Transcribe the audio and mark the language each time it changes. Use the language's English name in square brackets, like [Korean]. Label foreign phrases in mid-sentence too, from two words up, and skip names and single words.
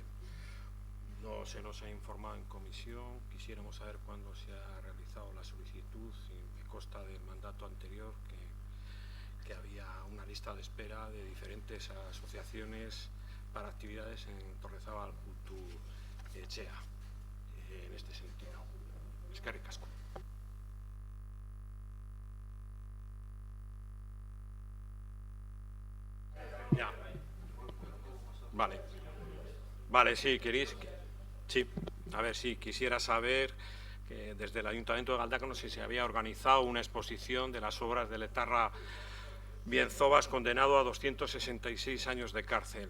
[Spanish] No se nos ha informado en comisión, quisiéramos saber cuándo se ha realizado la solicitud y me consta del mandato anterior que había una lista de espera de diferentes asociaciones para actividades en Torrezabal Kultur Etxea, en este sentido. [Basque] Eskerrik asko. [Spanish] Ya. Vale. Vale, sí, queréis. Sí, a ver, sí, quisiera saber que desde el Ayuntamiento de Galdácano si se había organizado una exposición de las obras de Letarra Bienzobas, condenado a 266 años de cárcel.